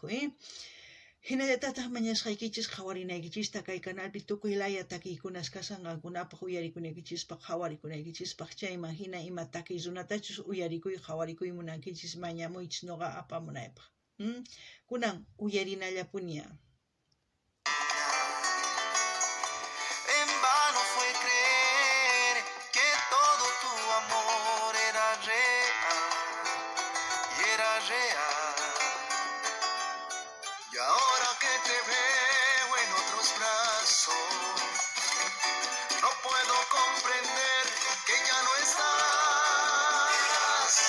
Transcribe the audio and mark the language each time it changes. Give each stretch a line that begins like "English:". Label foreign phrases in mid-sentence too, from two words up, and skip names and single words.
Quechua: Hinallatataq mañasqaykichis qhawarinaykichista kay kanalpi tukuy laya takiykunas kasan qankunapaq uyarikunaykichispaq qhawarikunaykichispak chayman hina ima takiy runatachus uyarikuy qhawarikuy munankichis mañamuychis nuqa apamunaypaq. Kunan uyarinallapuña.
Spanish: En vano fue creer que todo tu amor era real y era real. Y ahora que te veo en otros brazos, no puedo comprender que ya no estás.